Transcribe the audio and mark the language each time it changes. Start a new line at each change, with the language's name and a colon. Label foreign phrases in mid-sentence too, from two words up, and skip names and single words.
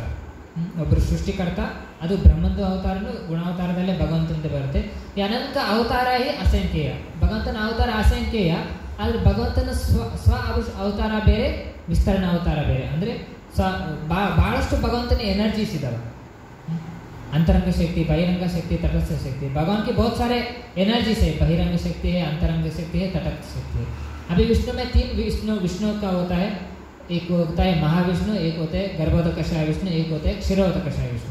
Kannada: ಒಬ್ಬರು ಸೃಷ್ಟಿಕರ್ತ, ಅದು ಬ್ರಹ್ಮಂದು ಅವತಾರನು ಗುಣಾವತಾರದಲ್ಲೇ ಭಗವಂತನದೇ ಬರುತ್ತೆ. ಈ ಅನಂತ ಅವತಾರ ಅಸಂಖ್ಯೇಯ. ಭಗವಂತನ ಅವತಾರ ಅಸಂಖ್ಯೇಯ. ಆದರೆ ಭಗವಂತನ ಸ್ವ ಅವತಾರ ಬೇರೆ, ವಿಸ್ತರಣ ಅವತಾರ ಬೇರೆ. ಅಂದರೆ ಭಾಳಷ್ಟು ಭಗವಂತನ ಎನರ್ಜೀಸ್ ಇದ್ದಾವೆ.
Hindi: अंतरंग शक्ति, बहिरंग शक्ति, तटस्थ शक्ति. भगवान की बहुत सारे एनर्जीज है. बहिरंग शक्ति है, अंतरंग शक्ति है, तटस्थ शक्ति है. अभी विष्णु में 3 विष्णु का होता है. एक होता है महाविष्णु, एक होते हैं गर्भोदक शाही विष्णु, एक होते हैं क्षीरोदक शाही विष्णु.